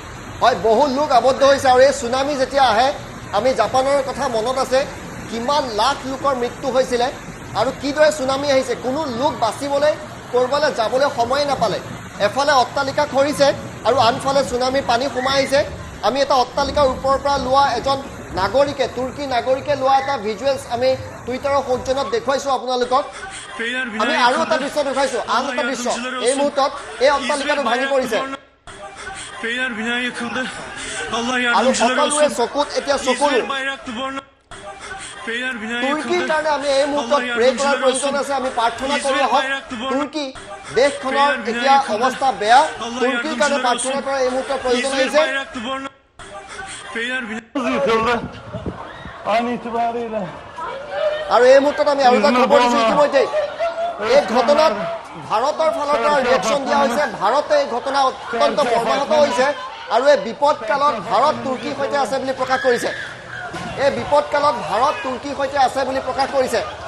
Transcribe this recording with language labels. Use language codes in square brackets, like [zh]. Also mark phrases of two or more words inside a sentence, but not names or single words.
[as] হয় বহু লোক আবদ্ধ হৈছে আৰু এই সুনামি যেতিয়া আহে আমি জাপানৰ কথা মনত আছে কিমান লাখ লোকৰ মৃত্যু হৈছিলে আৰু কিদৰে সুনামি আহিছে কোনো লোক বাচিবলৈ কৰবালৈ যাবলৈ সময় নাপালে এফালে অট্টালিকা খহিছে আৰু আনফালে সুনামিৰ পানী সোমাই আহিছে আমি এটা অট্টালিকাৰ ওপৰৰ পৰা লোৱা এজন নাগৰিকে তুৰ্কী নাগৰিকে লোৱা এটা ভিজুৱেলছ আমি টুইটাৰৰ সৌজন্যত দেখুৱাইছো আপোনালোকক আমি আৰু এটা দৃশ্য দেখুৱাইছো আন এটা দৃশ্য এই মুহূৰ্তত এই অট্টালিকাটো ভাঙি পৰিছে [tr] Beyler bina yıkıldı. Allah [as] আৰু [tr] yardımcıları [as] সকলোৰে [tr] olsun. [as] চকুত এতিয়া চকুলো [tr] İzmir bayraklı borna. Beyler bina [as] তুৰ্কীৰ [tr] yıkıldı. [as] কাৰণে আমি এই মুহূৰ্তত প্ৰে কৰাৰ প্ৰয়োজন আছে আমি প্ৰাৰ্থনা কৰি আহক তুৰ্কী দেশখনৰ এতিয়া অৱস্থা বেয়া তুৰ্কীৰ কাৰণে প্ৰাৰ্থনা কৰাৰ এই মুহূৰ্তত প্ৰয়োজন [tr] İzmir [as] আহিছে [tr] bayraklı borna. Beyler bina yıkıldı. An itibariyle. [as] আৰু এই মুহূৰ্তত আমি আৰু এটা খবৰ দিছোঁ ইতিমধ্যে এই ঘটনাত ভাৰতৰ ফালৰ পৰা ৰিয়েকশ্যন দিয়া হৈছে ভাৰতে এই ঘটনা অত্যন্ত মৰ্মাহত হৈছে আৰু এই বিপদকালত ভাৰত তুৰ্কীৰ সৈতে আছে বুলি প্ৰকাশ কৰিছে এই বিপদকালত ভাৰত তুৰ্কীৰ সৈতে আছে বুলি প্ৰকাশ কৰিছে